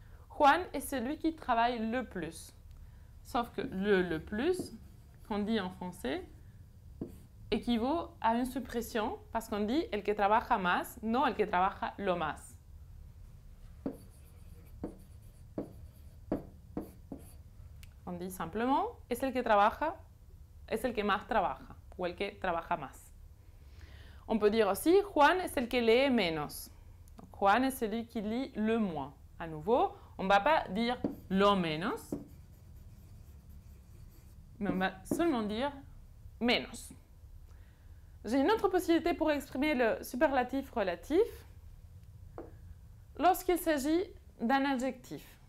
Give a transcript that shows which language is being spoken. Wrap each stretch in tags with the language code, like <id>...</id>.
<fr>Juan est celui qui travaille le plus. Sauf que le plus, qu'on dit en français, équivaut à une suppression parce qu'on dit</fr> <es>el que trabaja más,</es> <fr>non</fr> <es>el que trabaja lo más.</es> <fr>On dit simplement</fr> <es>es el que trabaja, es el que más trabaja</es> <fr>ou</fr> <es>el que trabaja más.</es> <fr>On peut dire aussi</fr> <es>Juan es el que lee menos.</es> <fr>Donc, Juan est celui qui lit le moins. À nouveau, on ne va pas dire</fr> <es>lo menos,</es> <fr>mais on va seulement dire menos. J'ai une autre possibilité pour exprimer le superlatif relatif lorsqu'il s'agit d'un adjectif.</fr>